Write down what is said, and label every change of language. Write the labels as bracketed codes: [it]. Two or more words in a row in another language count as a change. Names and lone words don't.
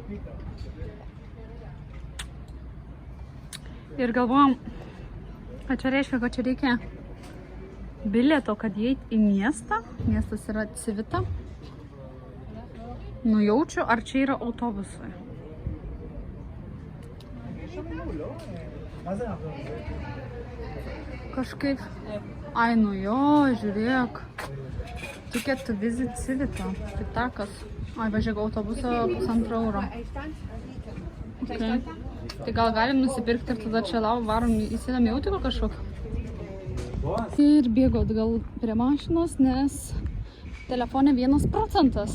[lt] Ir galvojom, kad čia reiškia, kad čia reikia bilieto, kad įeiti į miestą. Miestas yra Civita. Nujaučiu, ar čia yra autobusai. Kažkaip. Ai, nu jo, žiūrėk. [en] Ticket to visit Civita. Pitakas. [lt] Ai, važiuok autobusą 1,5 euro. Okay. Tai gal galim nusipirkti ir tada čia varom įsidam į autobusą kažkokį. Ir bėgo atgal prie mašinos, nes telefone 1%.